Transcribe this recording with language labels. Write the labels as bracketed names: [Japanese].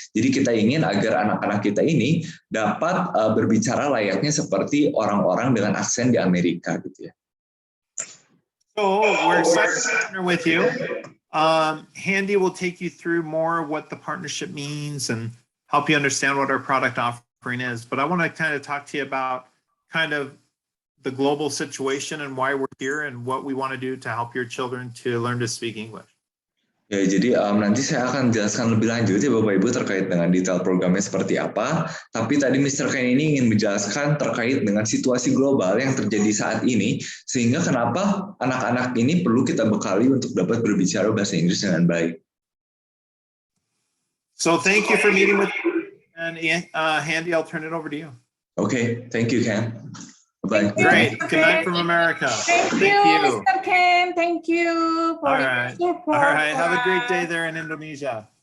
[Indonesian] Jadi kita ingin agar anak-anak kita ini dapat berbicara layaknya seperti orang-orang dengan aksen di Amerika gitu ya. [English] So we're excited to partner with you. Handy will take you through more what the partnership means and help you understand what our product offering is. But I want to kind of talk to you about kind of the global situation and why we're here and what we want to do to help your children to learn to speak English. [Indonesian] Ya, jadi nanti saya akan jelaskan lebih lanjut ya Bapak Ibu terkait dengan detail programnya seperti apa. Tapi tadi Mr. Ken ini ingin menjelaskan terkait dengan situasi global yang terjadi saat ini, sehingga kenapa anak-anak ini perlu kita bekali untuk dapat berbicara bahasa Inggris dengan baik. [English] So thank you for meeting with me. And Handy, I'll turn it over to you. Okay, thank you, Ken. Bye. Great. Good night from America. Thank you, Mr. Ken. Thank you for your support. All right. Have a great day there in Indonesia.